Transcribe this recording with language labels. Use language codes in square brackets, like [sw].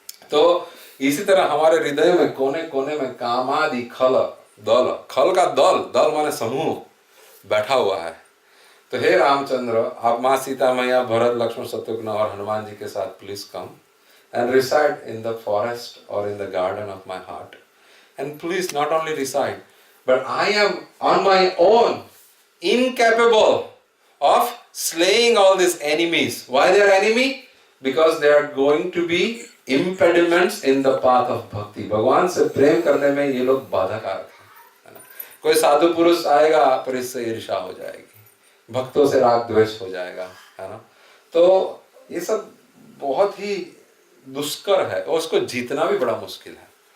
[hi] तो इसी तरह हमारे हृदय में कोने कोने में कामादि खल दल, खल का दल, दल माने समूह, बैठा हुआ है। तो हे रामचंद्र, आप माँ सीता मैया भरत लक्ष्मण शत्रुघ्न और हनुमान जी के साथ [en] Please come and reside in the forest or in the garden of my heart. And please not only reside, but I am on my own incapable of slaying all these enemies. Why they are enemy? Because they are going to be impediments in the path of bhakti. [hi] भगवान से प्रेम करने में ये लोग बाधा कारक है ना। कोई साधु पुरुष आएगा पर इससे ईर्ष्या हो जाएगी, भक्तों से राग द्वेष हो जाएगा, है ना। तो ये सब बहुत ही दुष्कर है और उसको जीतना भी बड़ा मुश्किल है।